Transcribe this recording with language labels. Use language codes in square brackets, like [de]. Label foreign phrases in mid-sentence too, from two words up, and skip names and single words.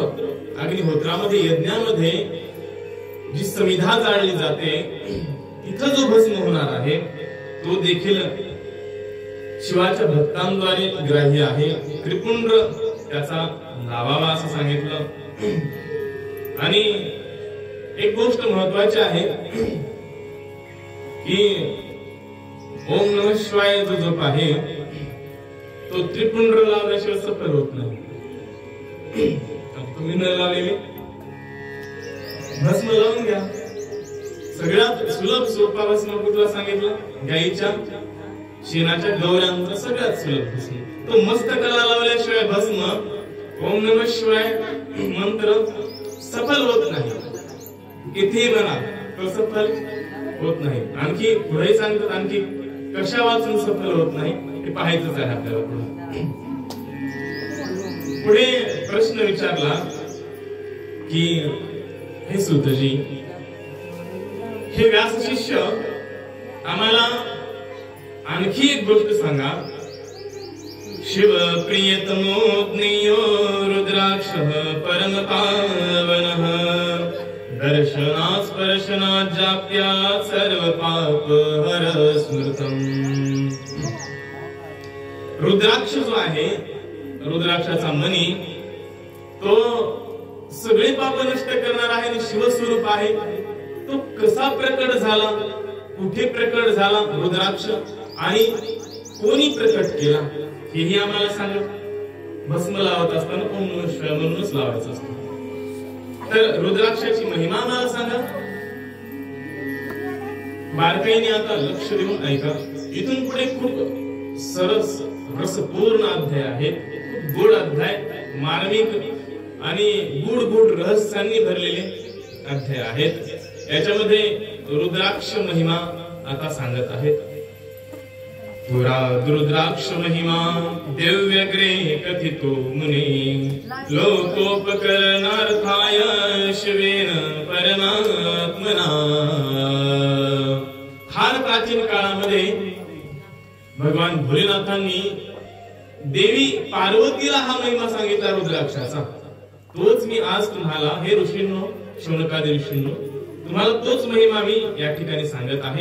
[mr] अग्निहोत्रामध्ये यज्ञामध्ये जी समिधा जाळली जाते तिथं जो भस्म होणार आहे तो देखील शिवाच्या भक्तांद्वारे ग्राह्य आहे. त्रिपुंड त्याचा लावावा असं सांगितलं. आणि एक गोष्ट महत्वाची आहे की [sa] ओम नमः शिवाय [mr] जो जप आहे तो त्रिपुंड लावल्याशिवाय सफल होत नाही. तुम्ही न लावलेले भस्म लावून घ्या. सगळ्यात सुलभ सोपा भस्म कुठला सांगितलं? गाईच्या शेणाच्या गौऱ्यांचा सगळ्यात सुलभ भस्म. तो मस्तकाला लावल्याशिवाय भस्म [sa] ओम नमः शिवाय [mr] मंत्र सफल होत नाही. किती म्हणा तो सफल होत नाही. आणखी पुढे सांगतात आणखी कशा वाचून सफल होत नाही हे पाहायचंच आहे आपल्याला. पुढे प्रश्न विचारला की हे सुतजी, हे व्यास शिष्य आम्हाला आणखी एक गोष्ट सांगा. [sa] शिव प्रियतमो ज्ञेयो रुद्राक्ष परम पावनः दर्शनात् स्पर्शनात् जाप्यात् सर्व पाप हर स्मृतम्. [mr] रुद्राक्ष जो आहे, रुद्राक्षाचा मणी, तो सगळे पाप नष्ट करणार आहे आणि शिवस्वरूप आहे. तो कसा प्रकट झाला, कुठे प्रकट झाला रुद्राक्ष आणि कोणी प्रकट केला हेही आम्हाला सांगा. भस्म लावत असताना [sa] ओम नमः शिवाय [mr] म्हणूनच लावायचं असतं. तर रुद्राक्षाची महिमा आम्हाला सांगा. बारकाईने आता लक्ष देऊन ऐका. इथून पुढे खूप सरस रसपूर्ण अध्याय आहे. खूप गोड अध्याय, मार्मिक आणि गुड गुड रहस्यांनी भरलेले अध्याय आहेत. याच्यामध्ये रुद्राक्ष महिमा आता सांगत आहेत. [sa] रुद्राक्ष महिमा दिव्यग्रे कथितो मुने लोकोपकरणार्थाय शिवेन परमात्मना. [mr] फार प्राचीन काळामध्ये भगवान भोलेनाथांनी देवी पार्वतीला हा महिमा सांगितला रुद्राक्षाचा. तोच मी आज तुम्हाला, हे ऋषींनो, शौनकादी ऋषींनो, तुम्हाला तोच महिमा मी या ठिकाणी सांगत आहे.